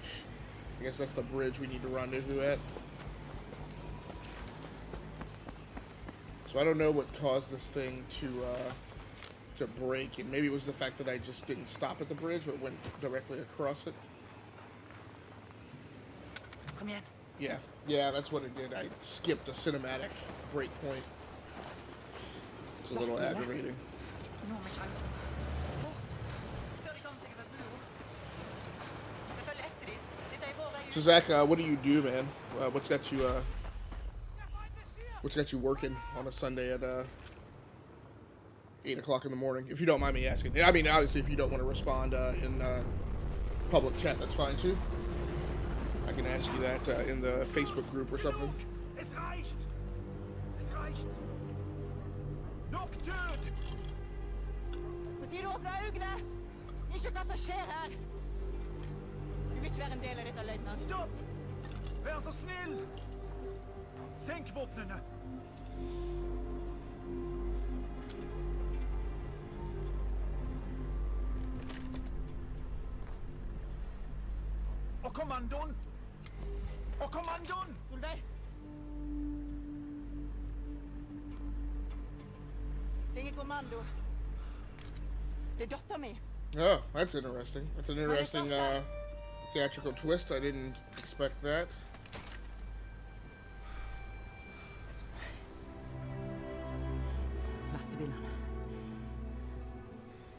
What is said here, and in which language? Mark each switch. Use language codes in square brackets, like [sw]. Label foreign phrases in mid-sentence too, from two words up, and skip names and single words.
[en] I guess that's the bridge we need to rendezvous at. So I don't know what caused this thing to break. And maybe it was the fact that I just didn't stop at the bridge, but went directly across it. [no] Kom igen. [en] Yeah, that's what it did. I skipped a cinematic break point. It's a little aggravating. [no] Nå med sjansen. Bort. Før de kommer sikkert et bur. Selvfølgelig etter de. Dette er vår vei ut. [en] So Zach, what do you do, man? What's got you working on a Sunday at 8 o'clock in the morning? If you don't mind me asking. I mean, obviously, if you don't want to respond in public chat, that's fine too. I can ask you that in the Facebook group or something. [de] Es reicht! Es reicht! [no] Nok død! På tide å åpne øynene! Ikke hva som skjer her! Du vil ikke være en del av dette, løytnant. Stopp! Vær så snill! Senk våpnene! Og kommandoen! Og kommandoen! Solveig! Det er kommando. Det er datteren min. [en] Oh, that's interesting. That's an interesting theatrical twist. I didn't expect that. [no] Lastebilene.